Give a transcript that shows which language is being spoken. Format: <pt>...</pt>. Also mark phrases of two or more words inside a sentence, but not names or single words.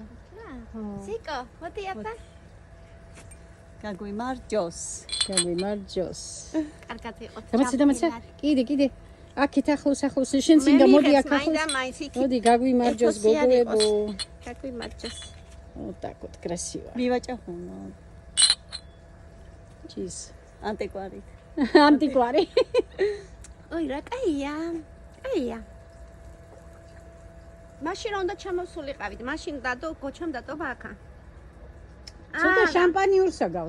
<ka>სიკო, მოდი აბა. გაგვიმარჯოს. გაგვიმარჯოს. კარგად იყო. დამაცე. კიდე. აქეთ ახლოს შენ წინ და მოდი აქ ახლოს. მაინდა მაინც იქ. მოდი გაგვიმარჯოს გოგოებო. გაგვიმარჯოს.</ka> <ru>Вот так вот красиво.</ru> <ka>მივაჭახუნო.</ka> <ru>Чиз.</ru> <ka>ანტიკვარი. Антиквари. ოი რა კაია. კაია. მაშინ უნდა ჩამოსულიყავით. მაშინ დადო გოჩამ დადო ბაქა. ცოტა შამპანიურსა გავს.</ka>